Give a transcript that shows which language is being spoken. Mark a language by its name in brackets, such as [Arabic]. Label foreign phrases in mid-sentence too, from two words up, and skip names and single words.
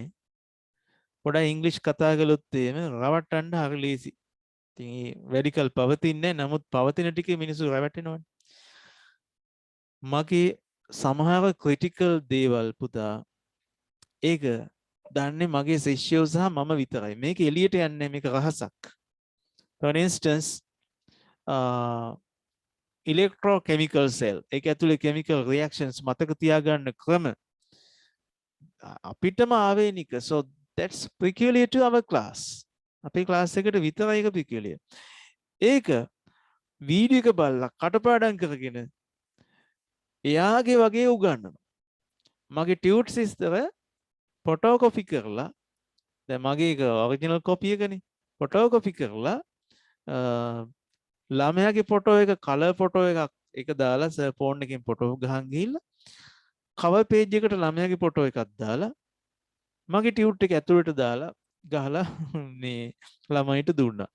[Sinhala] පොඩ්ඩක් ඉංග්‍රීසි කතා කළොත් එහෙම රවට්ටන්න හරි ලේසි. ඉතින් ඒ වැඩිකල් පවතින්නේ නැහැ. නමුත් පවතින ටිකේ මිනිස්සු රැවටෙනවනේ. මගේ සමහර ක්‍රිටිකල් දේවල් පුතා ඒක දන්නේ මගේ ශිෂ්‍යයෝ සහ මම විතරයි. මේක එළියට යන්නේ මේක රහසක්. For instance, [English] electrochemical cell [Sinhala] ඒක ඇතුලේ [English] chemical reactions [Sinhala] මතක තියාගන්න ක්‍රම අපිටම ආවේනික. [English] So that's peculiar to our class. [Sinhala] අපේ ක්ලාස් එකට විතරයි ඒක peculiar. ඒක වීඩියෝ එක බලලා කටපාඩම් කරගෙන එයාගේ වගේ උගන්වනවා. මගේ ටියුට් සිස්ටර් ෆොටෝකොපි කරලා දැන් මගේ එක [English] original copy [Sinhala] එකනේ ෆොටෝකොපි කරලා ළමයාගේ ෆොටෝ එක [English] colour photo [Sinhala] එකක් එක දාලා සර් ෆෝන් එකෙන් ෆොටෝ ගහන් ගිහිල්ලා [English] cover page [Sinhala] එකට ළමයාගේ ෆොටෝ එකක් දාලා මගේ ටියුට් එක ඇතුළට දාලා ගහලා මේ ළමයිට දුන්නා.